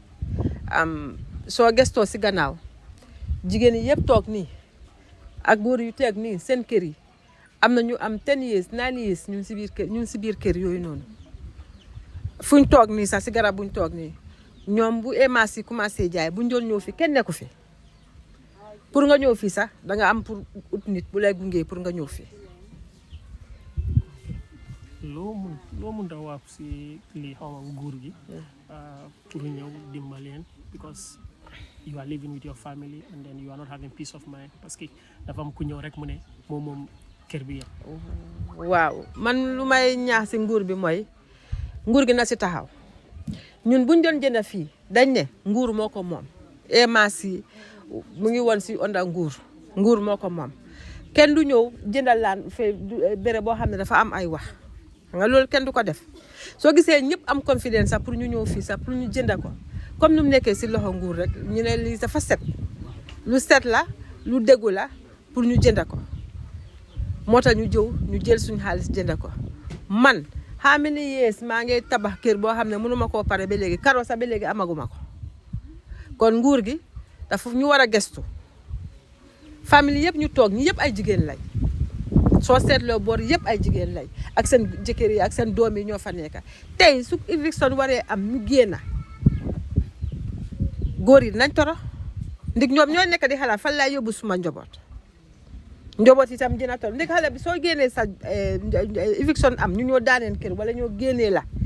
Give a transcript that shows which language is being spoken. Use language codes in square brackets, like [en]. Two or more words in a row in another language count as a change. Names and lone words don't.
[wo] soo gestoo si gannaaw jigéen yi yëpp toog nii ak góor yu teeg nii seen kër yi am na ñu am 10 years 9 years ñu ngi si biir kër yooyu noonu fuñ toog nii sax si garab buñ toog nii ñoom bu AMRC commencé jaay buñ doon ñëw fi kenn nekku fi pour nga ñëw fii sax da nga am pour ut nit bu lay gunge pour nga ñëw fii. loo mun da wax si li xaw ma nguur gi pour ñëw dimbaleen [en] because you are living with your family and then you are not having peace of mind [fr] parce que [wo] dafa am ku ñëw rek mu ne moom kër bi yëpp. waaw man lu may ñaax si nguur bi mooy nguur gi na si taxaw ñun buñ doon jënd fii dañ ne nguur moo ko moom AMRC mu ngi woon si onda nguur moo ko moom kenn du ñëw jëndal laan fe béré boo xam ne dafa am ay wax nga loolu kenn du ko def soo gisee ñëpp am confidence sax pour ñu ñëw fii sax pour ñu jënda ko comme nu mu nekkee si loxo nguur rek ñu ne lii dafa set lu set la lu déggu la pour ñu jënda ko moo tax ñu jël suñu xaalis jënda ko man [en] how many years [wo] maa ngi tabax kër boo xam ne mënuma koo pare ba léegi karo sax ba léegi amaguma ko kon nguur gi dafa ñu war a gestu famille yëpp ñu toog ñi yëpp ay jigéen lañ soo seetloo boor yëpp ay jigéen lañ ak seen jëkkër yi ak seen doom yi ñoo fa nekk tey su Eviction waree am ñu génn góor yi dinañ toro ndig ñoom ñoo nekk di xalaat fan laay yóbbu suma njaboot itam dina toro ndig xale bi soo génnee sa Eviction am ñu ñoo daaneen kër wala ñoo génnee la